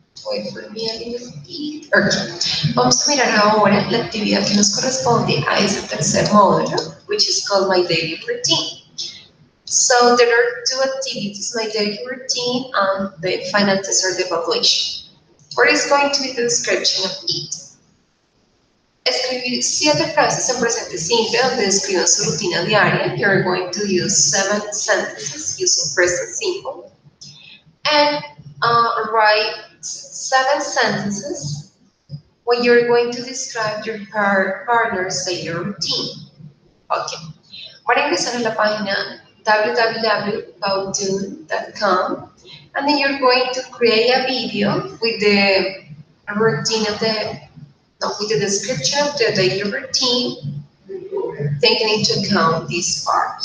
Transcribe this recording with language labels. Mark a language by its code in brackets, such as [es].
[en] Wait for me a little bit. Okay. [es] Vamos a mirar ahora la actividad que nos corresponde a ese tercer módulo, [en] which is called [es] My Daily Routine. [en] So there are two activities, My Daily Routine and the final test or the evaluation. What is going to be the description of it? [es] Escribir 7 frases en presente simple donde describan su rutina diaria. [en] You're going to use 7 sentences using present simple. And write 7 sentences when you're going to describe your partner's daily routine. Okay. [es] Van a ingresar a la página [en] www.powtoon.com and then you're going to create a video with the routine of with the description of the daily routine, taking into account this part.